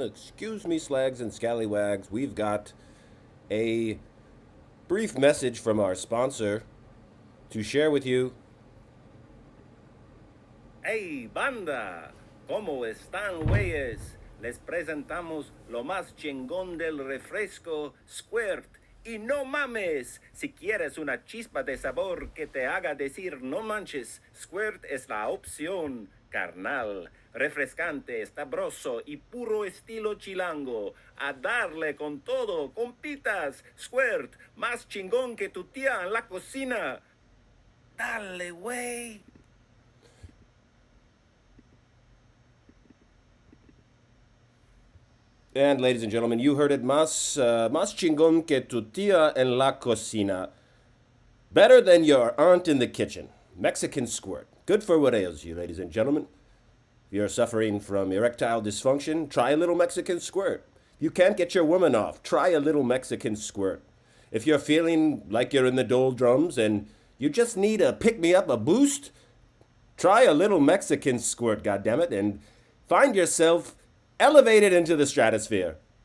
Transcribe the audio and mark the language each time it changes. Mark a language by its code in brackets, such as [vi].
[en] Excuse me, slags and scallywags. We've got a brief message from our sponsor to share with you. [es] Hey, banda, ¿cómo están, güeyes? Les presentamos lo más chingón del refresco Squirt. Y no mames, si quieres una chispa de sabor que te haga decir no manches, Squirt es la opción, carnal. Refrescante, sabroso y puro estilo chilango. A darle con todo, compitas. Squirt, más chingón que tu tía en la cocina. Dale, güey. [en] And ladies and gentlemen, you heard it, [es] más chingón que tu tía en la cocina. [en] Better than your aunt in the kitchen. Mexican squirt. Good for what ails you, ladies and gentlemen. If you're suffering from erectile dysfunction, try a little Mexican squirt. You can't get your woman off, try a little Mexican squirt. If you're feeling like you're in the doldrums and you just need a pick-me-up, a boost, try a little Mexican squirt, goddammit, and find yourself elevated into the stratosphere.